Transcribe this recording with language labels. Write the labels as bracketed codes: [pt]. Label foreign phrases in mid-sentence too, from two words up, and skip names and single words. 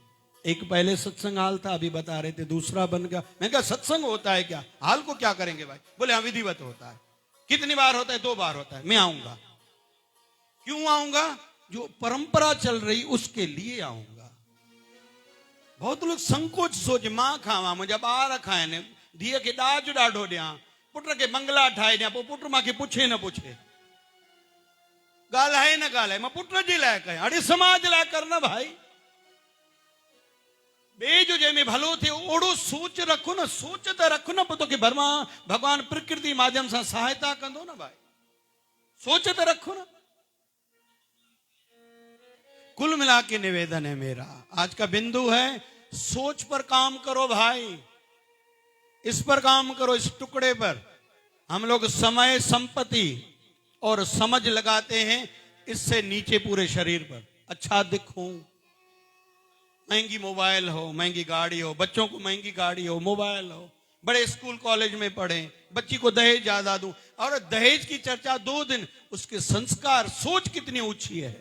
[hi] एक पहले सत्संग हाल था, अभी बता रहे थे, दूसरा बन गया। मैं कहा सत्संग होता है क्या? हाल को क्या करेंगे भाई? बोले हाँ विधिवत होता है। कितनी बार होता है? 2 बार होता है। मैं आऊंगा। क्यों आऊंगा? जो परंपरा चल रही उसके लिए आऊंगा। [sd] बहुत लोग संकोच सोच, मां खावा मुझे ॿार खाइनि, धीअ खे ॾाज ॾाढो ॾियां, पुट खे बंगला ठाहे ॾियां, पोइ पुट मूंखे पुछे न पुछे, ॻाल्हाए न ॻाल्हाए, मां पुट जे लाइ कयां, अड़े समाज लाइ कर न भाई। ॿिए जो जंहिंमें भलो थिए ओड़ो सोच रखो न, सोच त रखो न, पोइ तोखे भगवान प्रकृति माध्यम सां सहायता कंदो न भाई। सोच त रखो न। [hi] कुल मिला के निवेदन है मेरा, आज का बिंदु है, सोच पर काम करो भाई, इस पर काम करो, इस टुकड़े पर। हम लोग समय, संपत्ति और समझ लगाते हैं, इससे नीचे पूरे शरीर पर अच्छा दिखूं, महंगी मोबाइल हो, महंगी गाड़ी हो, बच्चों को महंगी गाड़ी हो, मोबाइल हो, बड़े स्कूल कॉलेज में पढ़े, बच्ची को दहेज ज्यादा दूं, और दहेज की चर्चा 2 दिन, उसके संस्कार, सोच कितनी ऊंची है।